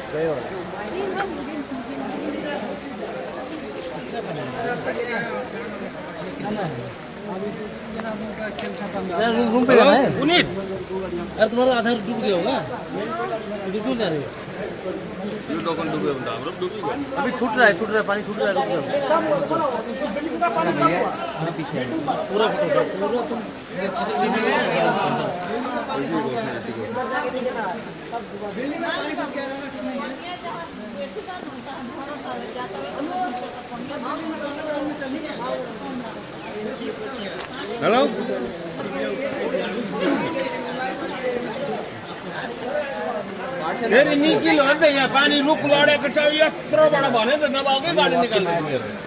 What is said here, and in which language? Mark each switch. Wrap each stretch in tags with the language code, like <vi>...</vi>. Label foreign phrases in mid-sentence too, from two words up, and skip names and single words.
<hi>रूम पे जाना है पुनीत यार तुम्हारा आधार डूब गया होगा डूब जा रही है अभी छूट रहा है पानी छूट रहा है पीछे पूरा पूरा तुम</hi> <ne>हेलो फेरि निकिलो अन्त यहाँ पानी रुख लडेको छ यत्रोबाट भने त नभएकै गाडी निकाल्नु मेरो</ne>